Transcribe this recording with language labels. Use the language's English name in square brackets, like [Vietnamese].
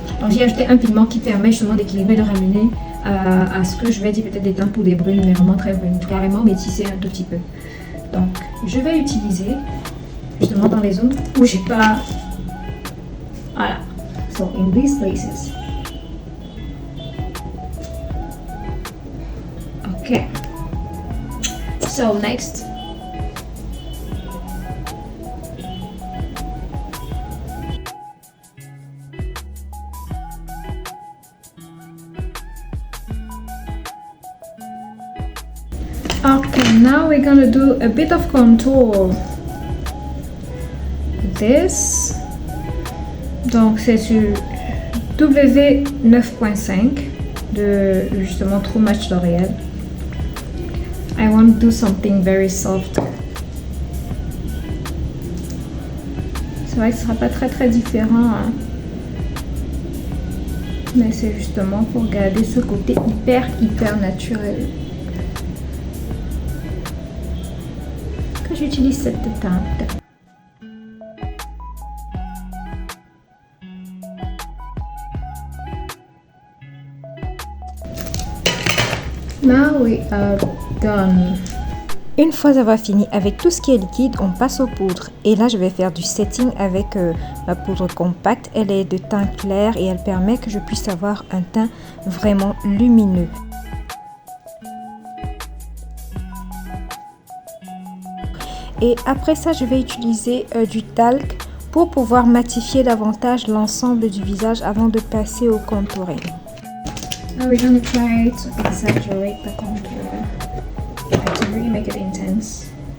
[French] Donc, j'ai ajouté un pigment qui permet justement d'équilibrer, de ramener à ce que je vais dire peut-être des teintes pour des brunes, mais vraiment très brunes, carrément métissées un tout petit peu. Donc je vais utiliser justement dans les zones où j'ai pas, voilà, [English] so in these places. Ok, so next okay, now we're gonna do a bit of contour. This. [French] Donc c'est sur W9.5 de justement True Match L'Oréal. [English] I want to do something very soft. [French] C'est vrai que ce sera pas très différent, hein. Mais c'est justement pour garder ce côté hyper naturel que j'utilise cette teinte. [English] Now we are done. [French] Une fois avoir fini avec tout ce qui est liquide, on passe aux poudres. Et là, je vais faire du setting avec ma poudre compacte. Elle est de teint clair et elle permet que je puisse avoir un teint vraiment lumineux. Et après ça, je vais utiliser du talc pour pouvoir matifier davantage l'ensemble du visage avant de passer au contouring. [English] Now we're gonna try to exaggerate the contour. Like to really make it intense.